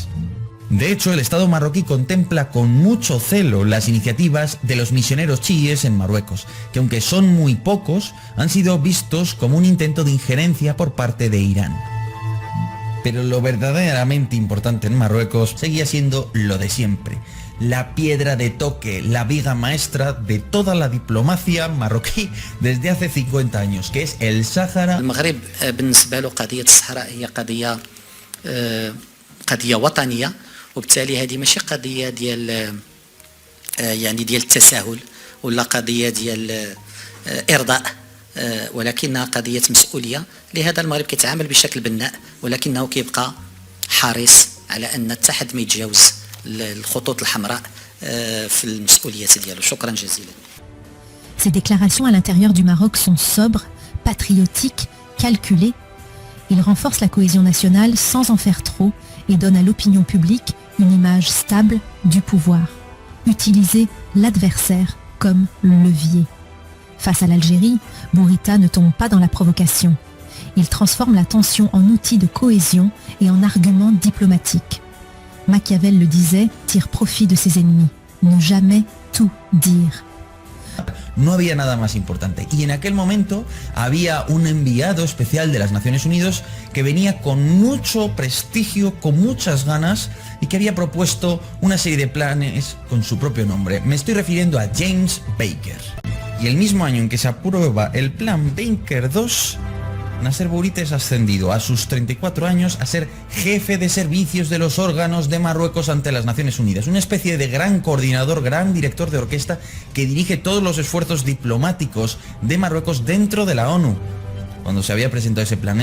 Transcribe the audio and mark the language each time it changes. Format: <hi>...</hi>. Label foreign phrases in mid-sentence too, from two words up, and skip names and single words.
<es>De hecho, el Estado marroquí contempla con mucho celo las iniciativas de los misioneros chiíes en Marruecos, que aunque son muy pocos, han sido vistos como un intento de injerencia por parte de Irán. Pero lo verdaderamente importante en Marruecos seguía siendo lo de siempre, la piedra de toque, la viga maestra de toda la diplomacia marroquí desde hace 50 años, que es el Sáhara.</es> <ar>المغرب بالنسبة له قضية الصحراء هي قضية وطنية، وبالتالي هذه ماشي قضية ديال يعني ديال التساهل ولا قضية ديال إرضاء، ولكنها قضية مسؤولية. لهذا المغرب كيتعامل بشكل بناء، ولكنه كيبقى حريص على أن حتى حد ما يتجاوز الخطوط الحمراء في المسؤوليات ديالو. شكرا جزيلا.</ar> <fr>Ces déclarations à l'intérieur du Maroc sont sobres, patriotiques, calculées. Il renforce la cohésion nationale sans en faire trop et donne à l'opinion publique une image stable du pouvoir. Utiliser l'adversaire comme levier. Face à l'Algérie, Bourita ne tombe pas dans la provocation. il transforme la tension en outil de cohésion et en argument diplomatique. Machiavel le disait, tire profit de ses ennemis, ne jamais tout dire.</fr> <es>No había nada más importante. Y en aquel momento había un enviado especial de las Naciones Unidas que venía con mucho prestigio, con muchas ganas y que había propuesto una serie de planes con su propio nombre. Me estoy refiriendo a James Baker. Y el mismo año en que se aprueba el Plan Baker II, Nasser Bourita es ascendido a sus 34 años a ser jefe de servicios de los órganos de Marruecos ante las Naciones Unidas, una especie de gran coordinador, gran director de orquesta que dirige todos los esfuerzos diplomáticos de Marruecos dentro de la ONU, cuando se había presentado ese plan.</es>